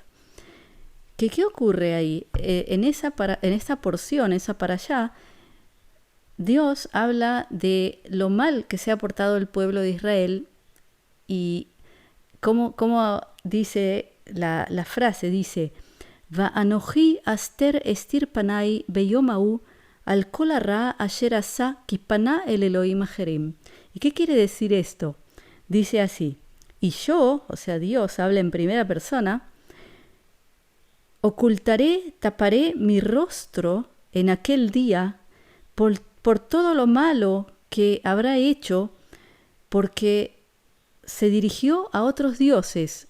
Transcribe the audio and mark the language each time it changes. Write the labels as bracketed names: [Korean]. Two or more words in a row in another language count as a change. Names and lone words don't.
[Spanish] ¿Qué ocurre ahí? En esta porción, esa para allá, Dios habla de lo mal que se ha portado el pueblo de Israel y cómo dice la frase, dice, [Hebrew] ואנכי הסתר אסתיר פני ביום ההוא על כל הרעה אשר עשה כי פנה אל אלהים אחרים. [Spanish] ¿Y qué quiere decir esto? Dice así, y yo, o sea, Dios habla en primera persona, ocultaré, taparé mi rostro en aquel día por todo lo malo que habrá hecho, porque se dirigió a otros dioses.